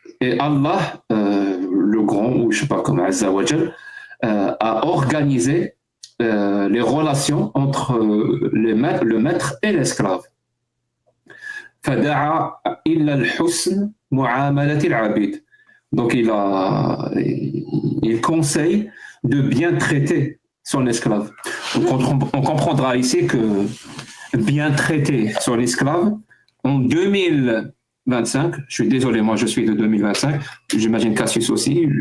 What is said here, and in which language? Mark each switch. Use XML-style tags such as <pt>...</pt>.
<fr>Et Allah, le grand, ou je ne sais pas comment, Azza wa Jal, a organisé les relations entre le maître et l'esclave.</fr> <ar>فدعا إلى الحسن معاملة العبيد.</ar> <fr>Donc il conseille de bien traiter son esclave. Donc on comprendra ici que bien traiter son esclave en 2025, je suis désolé, moi je suis de 2025, j'imagine Cassius aussi,</fr>